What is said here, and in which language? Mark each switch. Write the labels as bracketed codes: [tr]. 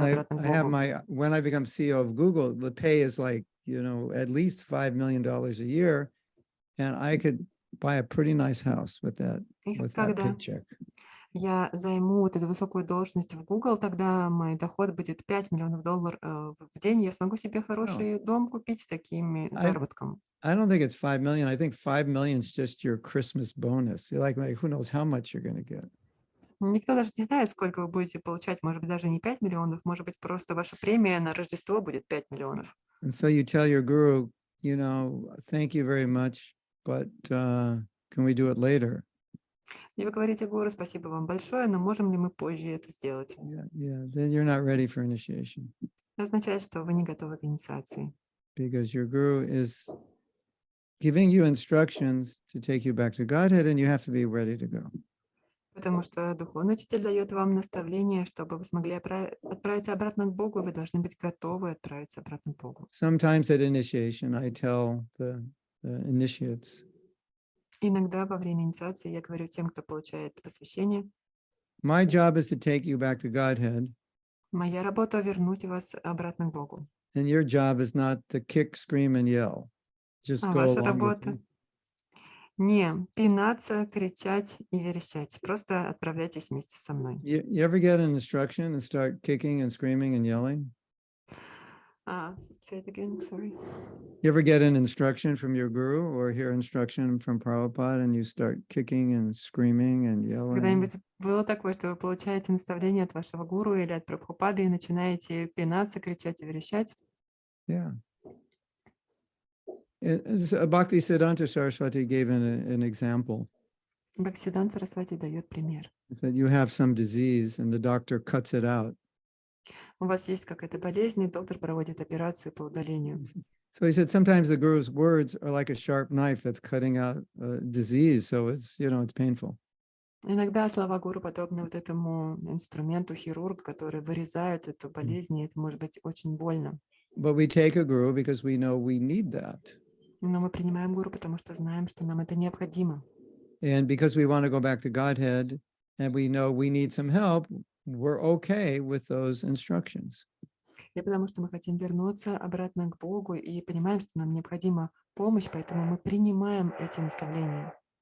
[en] And [ru] обратно к [en] I have [ru] Богу. [en] when I become CEO of Google, the pay is like, at least $5 million a year. And I could buy a pretty nice house with that [ru] И [en] paycheck. [ru] я займу вот эту высокую должность в Google, тогда мой доход будет $5 миллионов в день. Я смогу себе хороший дом купить с таким заработком. [en] I don't think it's 5 million. I think 5 million is just your Christmas bonus. You're like, who knows how much you're going to get. [ru] Никто даже не знает, сколько вы будете получать. Может быть, даже не 5 миллионов, может быть, просто ваша премия на Рождество будет 5 миллионов. [en] And so you tell your guru, thank you very much, but can we do it later? [ru] И вы говорите гуру, спасибо вам большое, но можем ли мы позже это сделать? [en] Yeah. Then you're not ready for initiation. [ru] Это означает, что вы не готовы к инициации. [en] Because your guru is giving you instructions to take you back to Godhead, and you have to be ready to go. [ru] Потому что духовный учитель дает вам наставление, чтобы вы смогли отправиться обратно к Богу, вы должны быть готовы отправиться обратно к Богу. [en] Sometimes at initiation, I tell the initiates, [ru] Иногда во время инициации я говорю тем, кто получает посвящение, [en] my job is to take you back to Godhead, [ru] моя работа вернуть вас обратно к Богу. [en] and your job is not to kick, scream, and yell. Just [ru] А [en] go [ru] ваша [en] along with [ru] работа [en] me. [ru] не пинаться, кричать и верещать. Просто отправляйтесь вместе со мной. [en] You ever get an instruction and start kicking and screaming and yelling? Say it again, sorry. You ever get an instruction from your guru or hear instruction from Prabhupada and you start kicking and screaming and yelling? [ru] Когда-нибудь было такое, что вы получаете наставление от вашего гуру или от прабхупады и начинаете пинаться, кричать и верещать? [en] Yeah. Bhaktisiddhanta Saraswati gave an example. [ru] Бхактисиддханта Сарасвати дает пример. [en] He said you have some disease and the doctor cuts it out. [ru] У вас есть какая-то болезнь, и доктор проводит операцию по удалению. [en] So he said sometimes the guru's words are like a sharp knife that's cutting out disease, so it's painful. [ru] Иногда слова гуру подобны вот этому инструменту хирург, который вырезает эту болезнь, и это может быть очень больно. [en] But we take a guru because we know we need that. [ru] Но мы принимаем гуру, потому что знаем, что нам это необходимо. [en] And because we want to go back to Godhead and we know we need some help, we're okay with those instructions. [ru] И потому что мы хотим вернуться обратно к Богу и понимаем, что нам необходима помощь, поэтому мы принимаем эти наставления.